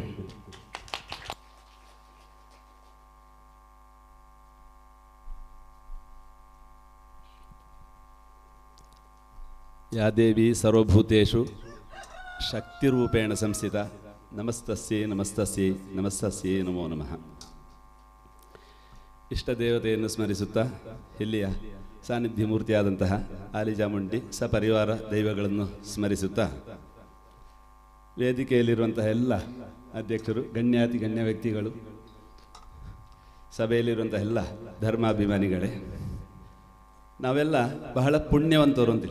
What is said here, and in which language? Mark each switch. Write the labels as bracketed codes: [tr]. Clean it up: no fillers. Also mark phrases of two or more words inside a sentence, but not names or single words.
[sa] യാ ദേവി സർവഭൂതേഷു ശക്തിരൂപേണ സംസ്ഥിത നമസ്തസ്യേ നമസ്തസ്യേ നമസ്തസ്യേ നമോ നമഃ. [kn] ಇಷ್ಟದೇವತೆಯನ್ನು ಸ್ಮರಿಸುತ್ತಾ ಇಲ್ಲಿಯ ಸಾನ್ನಿಧ್ಯವೂರ್ತಿಯಾದಂತಹ ಆಲಿಚಾಮುಂಡಿ ಸಪರಿವಾರ ದೈವಗಳನ್ನು ಸ್ಮರಿಸುತ್ತಾ ವೇದಿಕೆಯಲ್ಲಿರುವಂತಹ ಎಲ್ಲ ಅಧ್ಯಕ್ಷರು, ಗಣ್ಯ ವ್ಯಕ್ತಿಗಳು, ಸಭೆಯಲ್ಲಿರುವಂತಹ ಎಲ್ಲ ಧರ್ಮಾಭಿಮಾನಿಗಳೇ, ನಾವೆಲ್ಲ ಬಹಳ ಪುಣ್ಯವಂತರು ಅಂತೀವಿ.